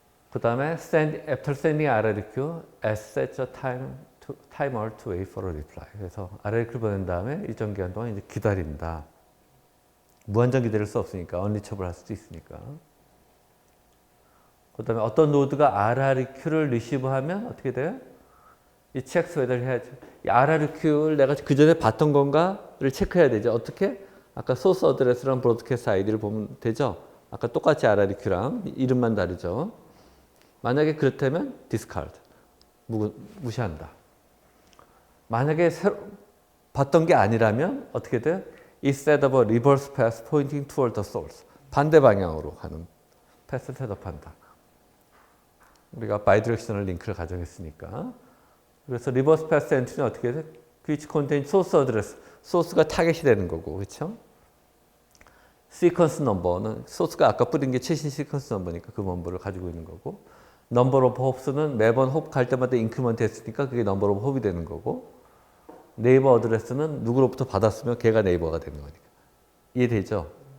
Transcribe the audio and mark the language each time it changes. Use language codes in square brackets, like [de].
[ko] 그 다음에 [en] after sending RRQ, S sets a timer to wait for a reply. [ko] 그래서 RRQ를 보낸 다음에 일정 기간 동안 이제 기다린다. 무한정 기다릴 수 없으니까 언리처블 할 수도 있으니까. 그 다음에 어떤 노드가 RRQ를 리시브하면 어떻게 돼요? 이 [en] checks whether [ko] 해야지. 이 RRQ를 내가 그 전에 봤던 건가를 체크해야 되죠. 어떻게? 아까 소스 어드레스랑 브로드캐스트 아이디를 보면 되죠. 아까 똑같이 RRQ랑 이름만 다르죠. 만약에 그렇다면 discard, 무시한다. 만약에 봤던 게 아니라면 어떻게 돼요? [en] Instead of a reverse path pointing toward the source, [ko] 반대 방향으로 가는 패스를 셋업한다. 우리가 바이디렉셔널 링크를 가정했으니까. 그래서 리버스 패스 엔트리는 어떻게 돼? [en] which contain source address, [ko] 소스가 타겟이 되는 거고, 그렇죠? 시퀀스 넘버는 소스가 아까 뿌린 게 최신 시퀀스 넘버니까 그 넘버를 가지고 있는 거고, 넘버 오브 홉스는 매번 홉 갈 때마다 인크리먼트 했으니까 그게 넘버 오브 홉이 되는 거고, 네이버 어드레스는 누구로부터 받았으면 걔가 네이버가 되는 거니까. 이해되죠?